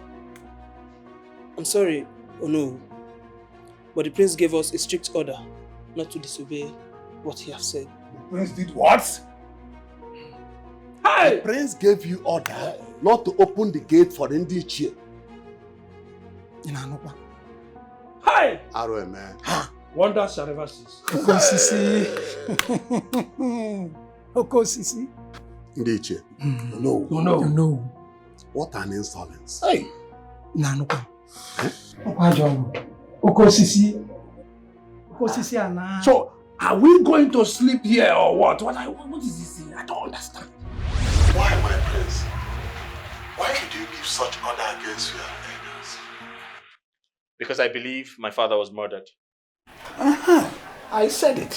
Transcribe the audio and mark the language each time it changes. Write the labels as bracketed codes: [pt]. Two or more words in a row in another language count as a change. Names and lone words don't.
[en] I'm sorry, no, but the prince gave us a strict order not to disobey what he has said. The prince did what? Hey! The prince gave you order not to open the gate for Ndi Ichie. Hi! Arrow, man. Wonders shall never cease. Okosisi. Okosisi. Ndi Ichie. No. No. What an insolence. Hey. Nanuka. Okosisi. Okosisi ana. So, are we going to sleep here or what? What is this thing? I don't understand. Why, my prince? Why did you give such order against your elders? Because I believe my father was murdered. I said it.